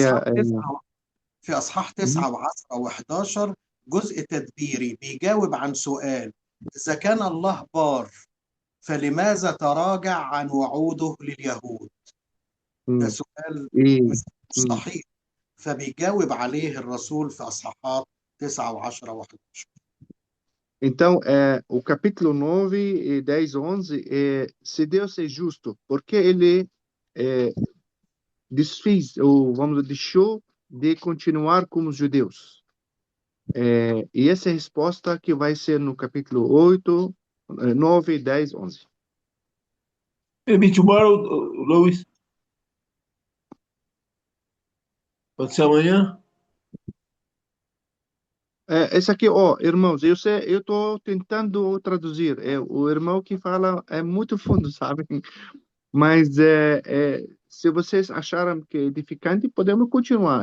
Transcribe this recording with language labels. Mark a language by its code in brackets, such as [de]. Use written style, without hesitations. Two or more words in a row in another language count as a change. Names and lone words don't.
[ar] في أصحاح 9 و10 و11 جزء تدبيري بيجاوب عن سؤال: إذا كان الله بار فلماذا تراجع عن وعوده لليهود؟ ده مم. سؤال إيه. مش مم. صحيح. فبيجاوب عليه الرسول في أصحاحات 9 و10 و11. [pt] Então, o capítulo 9, e 10, 11, se Deus é justo, porque ele desfez, ou vamos dizer, deixou de continuar como os judeus? E essa é a resposta que vai ser no capítulo 8, 9, 10, 11. [en] Maybe tomorrow, [pt] Luiz. Pode ser amanhã? Esse aqui, ó, irmãos, eu sei, eu estou tentando traduzir. O irmão que fala é muito fundo, sabe? Mas se vocês acharam que é edificante, podemos continuar.